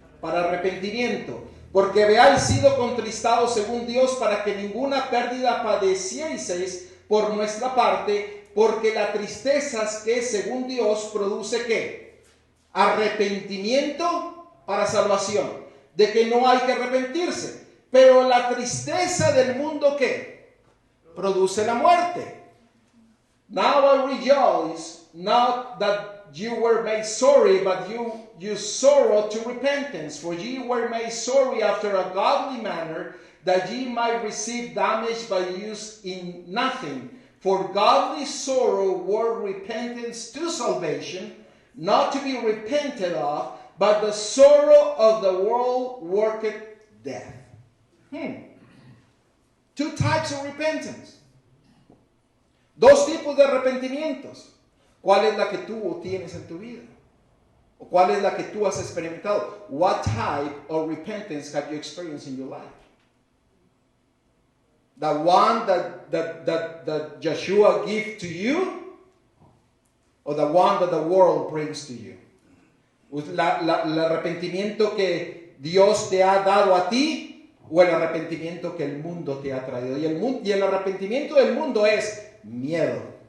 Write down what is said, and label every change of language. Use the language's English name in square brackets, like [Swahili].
[Spanish] Para arrepentimiento. Porque habéis sido contristados según Dios para que ninguna pérdida padecieseis por nuestra parte, porque la tristeza que según Dios produce ¿qué? Arrepentimiento para salvación. De que no hay que arrepentirse. Pero la tristeza del mundo ¿qué? Produce la muerte. [English] Now I rejoice, not that you were made sorry, but you sorrow to repentance. For ye were made sorry after a godly manner, that ye might receive damage by use in nothing. For godly sorrow were repentance to salvation, not to be repented of, but the sorrow of the world worketh death. Two types of repentance. [Spanish] Dos tipos de arrepentimientos. ¿Cuál es la que tú tienes en tu vida? ¿O cuál es la que tú has experimentado? [English] What type of repentance have you experienced in your life? The one that Joshua gave to you, or the one that the world brings to you? [Spanish] El arrepentimiento que Dios te ha dado a ti, o el arrepentimiento que el mundo te ha traído. Y el arrepentimiento del mundo es miedo.